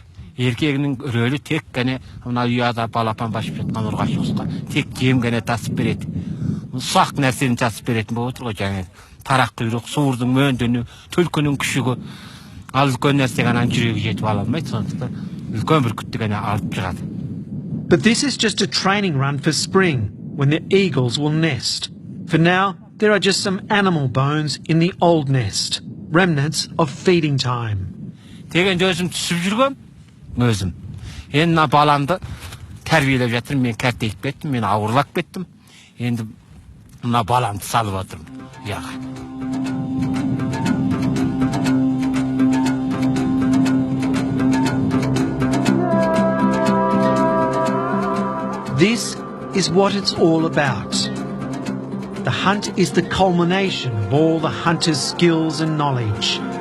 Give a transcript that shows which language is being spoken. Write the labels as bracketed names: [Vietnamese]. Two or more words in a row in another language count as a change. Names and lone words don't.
[Kazakh] Еркегінің рөлі тек қана мына ұяда балапан басып жатқан ұрғашы болса, тек жем ғана тасып береді. Ұсақ нәрсені тасып беретін болып отыр ғой, жаңа тарақ құйрық, суырдың мөндіні, түлкінің күшігі. Ал үлкен нәрсе ғана жүрегі жетіп ала алмайды, сондықтан үлкен бүркітті ғана алып шығады. [English] But this is just a training run for spring, when the eagles will nest. For now, there are just some animal bones in the old nest, remnants of feeding time. [Kazakh] Деген өзім түсіп жүргем, өзім. Енді мына баламды тәрбиелеп жатырмын, мен кәртейіп кеттім, мен ауырлап кеттім. Енді мына баламды салып отырмын, яға. [English] This is what it's all about. The hunt is the culmination of all the hunter's skills and knowledge.